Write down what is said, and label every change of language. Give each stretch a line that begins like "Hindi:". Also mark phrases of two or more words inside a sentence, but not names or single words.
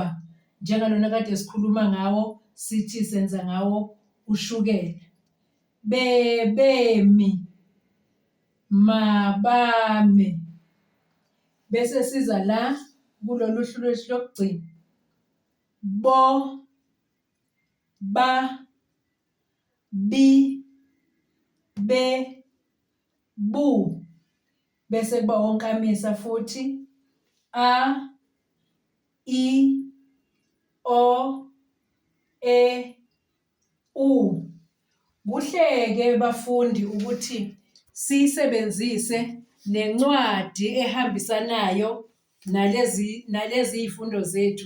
Zulu: Njengalona kade sikhuluma ngawo sithi senza ngawo ushukela. Bebemi, mabame. Bese siza la kulolu hlu lwethu lokugcina. Bo, ba, bi, be, bu. Bese kuba onkamisa futhi. A, I, O, E, U. Kuhle-ke bafundi ukuthi siyisebenzise nencwadi ehambisanayo nalezi iy'fundo zethu.